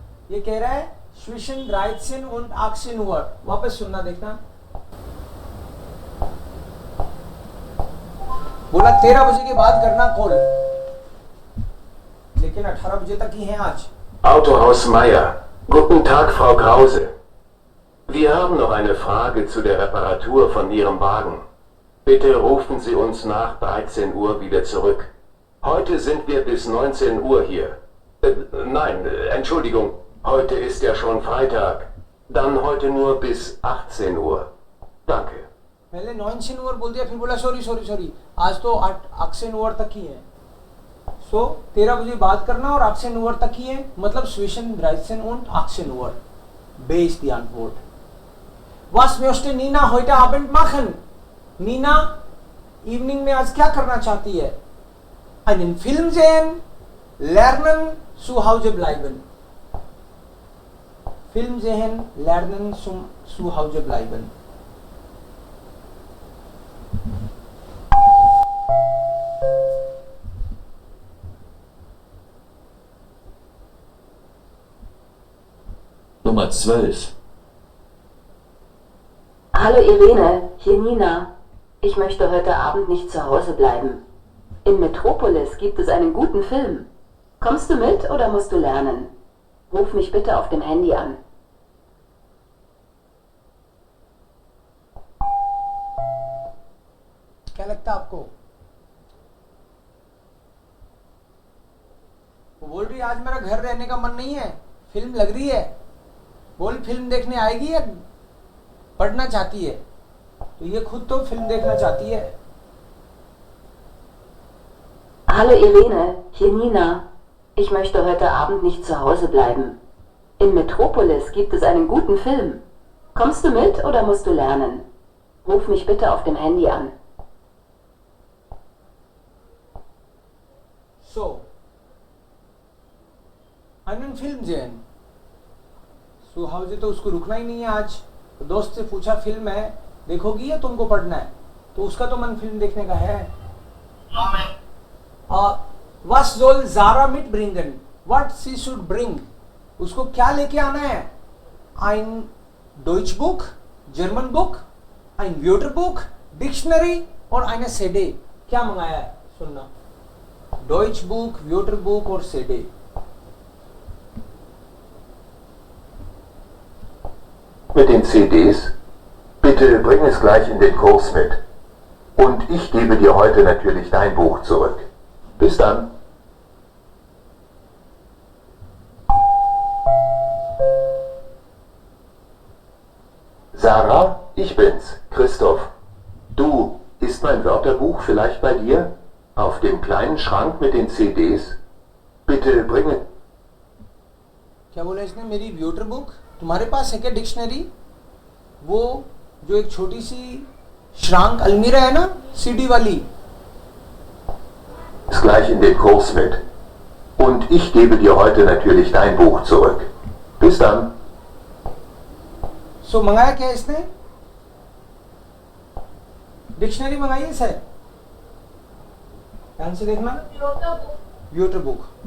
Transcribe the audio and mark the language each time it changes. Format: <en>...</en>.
<hi>ये कह रहा है</hi> <de>zwischen 13 und 18 Uhr.</de> <hi>वापस सुनना देखना. बोला 13 बजे के बाद करना कॉल, लेकिन 18 बजे तक ही है आज.</hi> <de>Autohaus Meier. Guten Tag, Frau Krause. Wir haben noch eine Frage zu der Reparatur von Ihrem Wagen. Bitte rufen Sie uns nach 13 Uhr wieder zurück. Heute sind wir bis 19 Uhr hier. Entschuldigung, heute ist ja schon Freitag. Dann heute nur bis 18 Uhr. Danke.</de> <hi>पहले 19 Uhr बोल दिया, फिर बोला sorry आज तो 18 Uhr तक ही है. सो 13 बजे बात करना और 18 Uhr तक ही है, मतलब</hi> <de>zwischen 13 und 18 Uhr. B ist die Antwort. Was möchte Nina heute Abend machen?</de> <hi>Neena evening में आज क्या करना चाहती है?</hi> <de>einen Film sehen, lernen, zu Hause bleiben. Film sehen, lernen, zu Hause bleiben. Nummer 12. Hallo Irene, hier Nina. Ich möchte heute Abend nicht zu Hause bleiben. In Metropolis gibt es einen guten Film. Kommst du mit oder musst du lernen? Ruf mich bitte auf dem Handy an.</de> <hi>क्या लगता है आपको? वो बोल रही है आज मेरा घर रहने का मन नहीं है, फिल्म लग रही है. बोल फिल्म देखने आएगी या पढ़ना चाहती है? तो ये खुद तो फिल्म देखना चाहती है.</hi> <de>Hallo Irene, hier Nina. Ich möchte heute Abend nicht zu Hause bleiben. In Metropolis gibt es einen guten Film. Kommst du mit oder musst du lernen? Ruf mich bitte auf dem Handy an. So, einen Film sehen. Zu Hause</de> <hi>तो उसको रुकना ही नहीं है आज. तो दोस्त से पूछा फिल्म है देखोगी या तुमको पढ़ना है? तो उसका तो मन फिल्म देखने का है.</hi> <de>Was soll Zara mitbringen?</de> <en>What she should bring?</en> <hi>उसको क्या लेके आना है?</hi> <de>Ein Deutsch Buch,</de> <en>German Book,</en> <de>ein Wörterbuch, Dictionary और eine CD.</de> <hi>क्या मंगाया है? सुनना.</hi> <de>Deutsch Buch, Wörterbuch और CD. Mit den CDs? Bitte bring es gleich in den Kurs mit. Und ich gebe dir heute natürlich dein Buch zurück. Bis dann. Sarah, ich bin's, Christoph. Du, ist mein Wörterbuch vielleicht bei dir? Auf dem kleinen Schrank mit den CDs? Bitte bringe.</de> <hi>क्या बोला इसने? मेरी व्यूटर book तुम्हारे पास है क्या? Dictionary? वो जो एक छोटी सी श्रांक अलमीरा है ना, सीडी वाली.</hi> <de>Ist gleich in den Kurs mit. Und ich gebe dir heute natürlich dein Buch zurück. Bis dann.</de> <hi>सो मंगाया क्या इसने? डिक्शनरी मंगाई है सर. ध्यान से देखना. व्यूटर बुक.</hi>